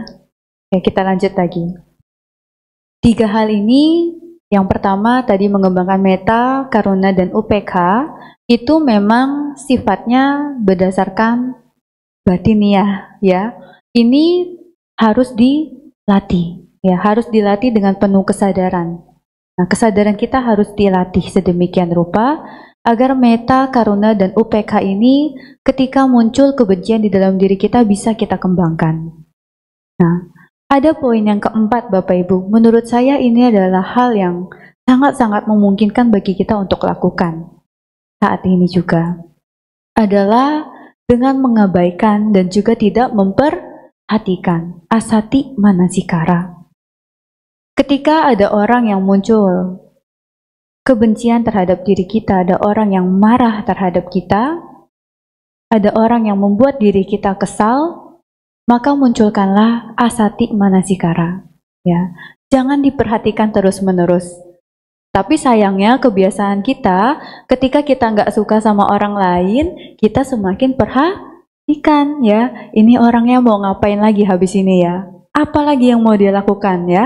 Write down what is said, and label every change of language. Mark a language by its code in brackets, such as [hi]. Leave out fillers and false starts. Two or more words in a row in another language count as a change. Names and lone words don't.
[id] Ya, kita lanjut lagi. 3 hal ini, yang pertama tadi mengembangkan metta, karuna, dan UPK, itu memang sifatnya berdasarkan batiniah, ya. Ini harus dilatih, ya, harus dilatih dengan penuh kesadaran. Nah, kesadaran kita harus dilatih sedemikian rupa agar metta, karuna, dan UPK ini ketika muncul kebencian di dalam diri kita bisa kita kembangkan. Nah, Ada poin yang keempat Bapak Ibu, menurut saya ini adalah hal yang sangat-sangat memungkinkan bagi kita untuk lakukan saat ini juga. Adalah dengan mengabaikan dan juga tidak memperhatikan [pi] asati manasikara. [id] Ketika ada orang yang muncul kebencian terhadap diri kita, ada orang yang marah terhadap kita, ada orang yang membuat diri kita kesal, maka munculkanlah [pi] asati manasikara. [id] Ya, jangan diperhatikan terus-menerus. Tapi sayangnya kebiasaan kita, ketika kita nggak suka sama orang lain, kita semakin perhatikan ya. Ini orangnya mau ngapain lagi habis ini ya? Apa lagi yang mau dia lakukan ya?